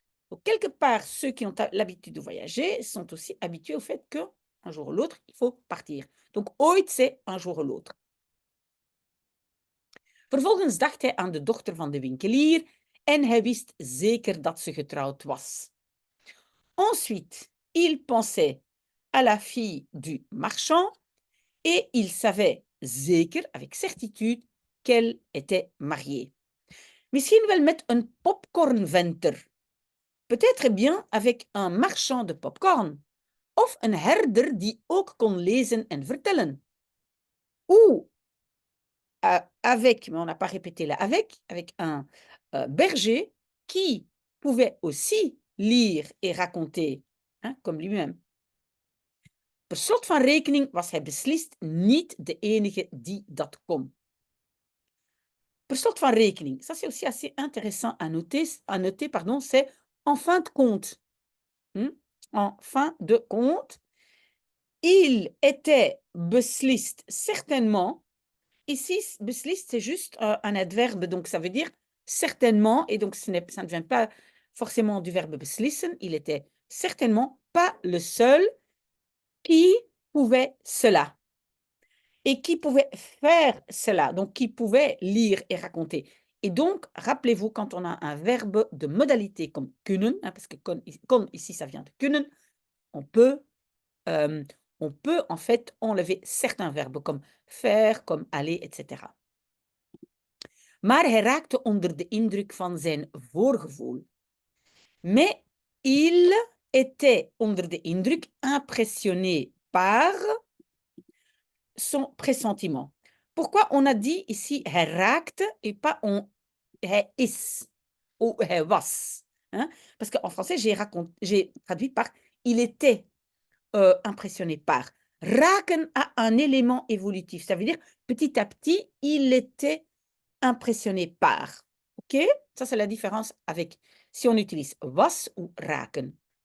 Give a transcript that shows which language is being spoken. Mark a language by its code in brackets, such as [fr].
[fr] Donc, quelque part, ceux qui ont l'habitude de voyager sont aussi habitués au fait qu'un jour ou l'autre, il faut partir. Donc, [nl] ooit, [fr] c'est un jour ou l'autre. [nl] Vervolgens dacht hij aan de dochter van de winkelier en hij wist zeker dat ze getrouwd was. [fr] Ensuite, il pensait à la fille du marchand et il savait [nl] zeker, [fr] avec certitude, qu'elle était mariée. [nl] Misschien wel met een popcornventer. [fr] Peut-être bien avec un marchand de popcorn. [nl] Of een herder die ook kon lezen en vertellen. [fr] Ou avec, mais on n'a pas répété là, avec un berger qui pouvait aussi lire et raconter, hein, comme lui-même. [nl] Per slot van rekening was hij beslist niet de enige die dat kon. Per slot van rekening, [fr] ça c'est aussi assez intéressant à noter pardon, c'est en fin de compte. En fin de compte, il était [nl] beslist [fr] certainement. Ici, beslist, c'est juste un adverbe, donc ça veut dire certainement, et donc ça ne vient pas forcément du verbe beslissen. Il était certainement pas le seul qui pouvait cela et qui pouvait faire cela, donc qui pouvait lire et raconter. Et donc, rappelez-vous, quand on a un verbe de modalité comme kunnen, hein, parce que kon ici, ça vient de kunnen, on peut en fait enlever certains verbes comme faire, comme aller, etc. [nl] Maar hij raakte onder de indruk van zijn voorgevoel. [fr] Mais il était [nl] onder de indruk, [fr] impressionné par son pressentiment. Pourquoi on a dit ici [nl] hij raakte [fr] et pas [nl] hij is [fr] ou [nl] hij was, [fr] hein? Parce qu'en français, j'ai traduit par il était impressionné par. Raken a un élément évolutif, ça veut dire petit à petit, il était impressionné par. OK? Ça, c'est la différence avec si on utilise was ou raken.